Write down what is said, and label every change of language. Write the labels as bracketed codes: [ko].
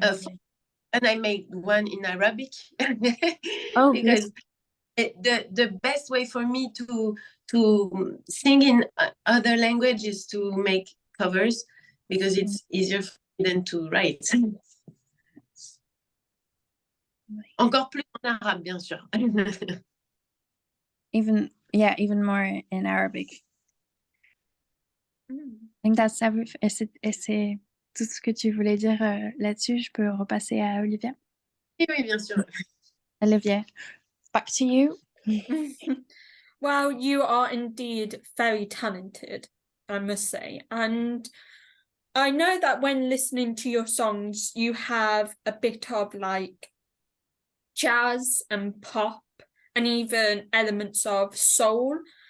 [en] And I made one in Arabic. Oh, because the best way for me to sing in other languages to make covers, because it's easier for me than to write. [fr] Encore plus en arabe, bien sûr. [en] even more in Arabic. I think that's everything. [fr] Et c'est tout ce que tu voulais dire là-dessus. Je peux repasser à Olivia. Oui, bien sûr. [en] Olivia, back to you. Well, you are indeed very talented, I must say. And I know that when listening to your songs, you have a bit of like jazz and pop and even elements of soul.